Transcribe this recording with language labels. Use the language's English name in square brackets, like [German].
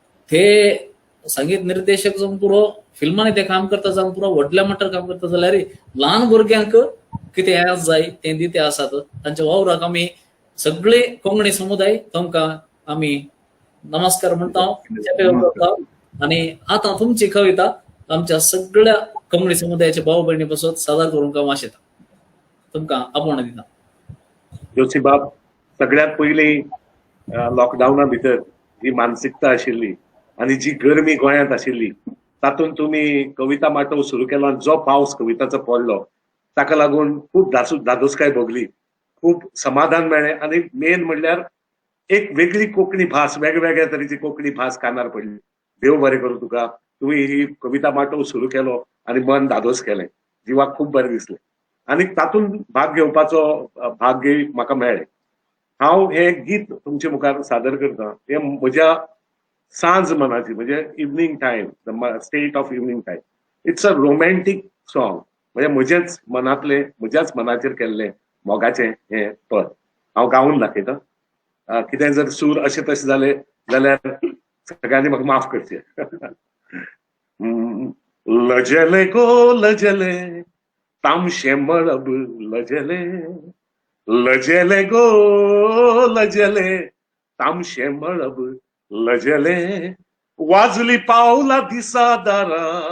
[Konkani] ते संगीत निर्देशक जावन पुरो फिल्मांनी ते काम करता जावन पुरो व्हडल्या मट्टार काम करता जाल्यार ल्हान भुरग्यांक कितें याद जाय ते दिते आसात. तांच्या वावराक आमी सगळे कोंकणी समुदाय तांकां आमी नमस्कार म्हणटा. आणि आता तुमची कविता आमच्या सगळ्या कोंकणी समुदायाच्या भाव भयणी पासून सादर करूंक हांव आशेता. तुमकां आपोवण दिता. जोशी बाब, सगळ्यात पयलीं लॉकडावना भितर जी मानसिकता आशिल्ली आनी जी गरमी गोंयांत आशिल्ली तातूंत तुमी कविता माटोव सुरू केलो आनी जो पावस कविताचो पडलो ताका लागून खूब धादोसकाय भोगली, खूब समाधान मेळ्ळें आनी मेन म्हणल्यार एक वेगळी कोंकणी भास, वेगवेगळ्या तरेची कोंकणी भास कानार पडली. देव बरें करूं तुका. तुमी ही कविता माटोव सुरू केलो आनी मन धादोस केलें. जिवाक खूब बरें दिसलें आनी तातूंत भाग घेवपाचो भाग्य म्हाका मेळ्ळें. हांव हें गीत तुमचे मुखार सादर करतां. हें म्हज्या सांज मनाची, म्हणजे [English] Evening time, state of evening time. It's a romantic song. [Konkani] म्हणजे म्हज्याच मनाचेर केल्लें मोगाचें हें पद हांव गावन दाखयतां. कितें जर सूर अशें तशें जाले जाल्यार सगळ्यांनी म्हाका माफ करचें. लजले गो लजले तामशे मळब लजले, लजले गो लजले तामशे मळब लजले, वाजली पावला दिसा दारा,